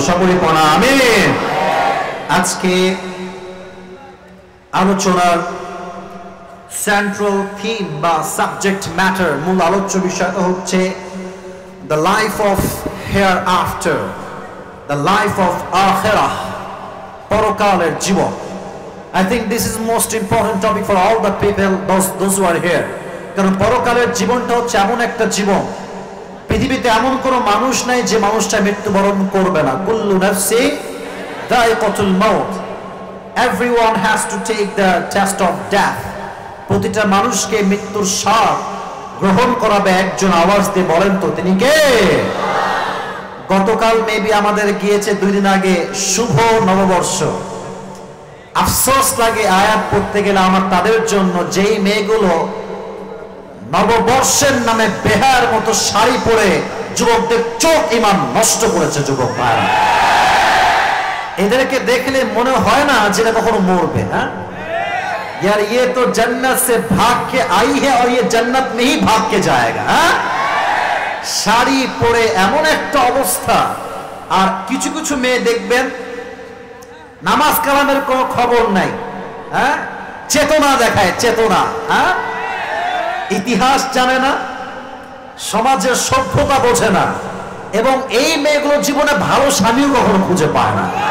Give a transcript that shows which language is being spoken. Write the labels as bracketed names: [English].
[Bangla] সকলে পড়া আমিন। আজকে আলোচনার সেন্ট্রাল থিম বা সাবজেক্ট ম্যাটার, মূল আলোচ্য বিষয়টা হচ্ছে [English] the life of hereafter, [Bangla] the life of আখিরাহ, পরকালের জীবন। [English] I think this is most important topic for all the people, those who are here. [Bangla] কারণ পরকালের জীবনটা হচ্ছে এমন একটা জীবন, পৃথিবীতে এমন কোনো মানুষ নাই যে মানুষটা মৃত্যুবরণ করবে না। [Arabic] কুল্লু নাফসি যায়িকাতুল মাউত, [English] everyone has to take the test of death. [Bangla] প্রতিটা মানুষকে মৃত্যুর স্বাদ গ্রহণ করাবে একজন। আওয়াজ দিয়ে বলেন তো তিনি কে? গতকাল মেবি আমাদের গিয়েছে 2 দিন আগে শুভ নববর্ষ। আফসোস লাগে আয়াত পড়তে গেলে আমার তাদের জন্য, যেই মেয়েগুলো নববর্ষের নামে বেহার মতো শাড়ি পরে যুবকদের চোখ ইমান নষ্ট করেছে। যুবক ভাই, এদেরকে দেখলে মনে হয় না যে এরা কখনো মরবে। হ্যাঁ [Hindi] यार, ये तो जन्नत से भाग के आई है और ये जन्नत में ही भाग के जाएगा। [Bangla] শাড়ি পরে এমন একটা অবস্থা। আর কিছু কিছু মেয়ে দেখবেন নামাজ কালামের কোনো খবর নাই, হ্যাঁ, চেতনা দেখায়, চেতনা, হ্যাঁ, ইতিহাস জানে না, সমাজের সভ্যতা বোঝে না, এবং এই মেয়েগুলো জীবনে ভালো স্বামীও কখনো খুঁজে পায় না।